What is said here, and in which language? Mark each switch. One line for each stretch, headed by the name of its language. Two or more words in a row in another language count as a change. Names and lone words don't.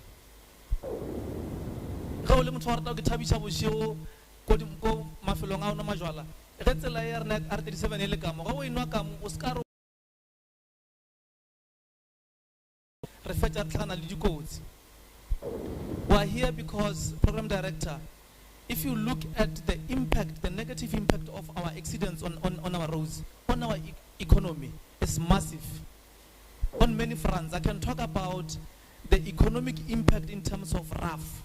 Northern Sotho: ge o le motho wa rata ke thabiša bošego ko mafelong a ona majwala ge tsela ya rena R37 e le kamo ge o enwa kamo o se ka re fetša re tlhagana le dikotsi.
English: We are here because, Program Director, if you look at the impact, the negative impact of our accidents on our roads, on our economy, is massive. On many fronts, I can talk about the economic impact in terms of RAF.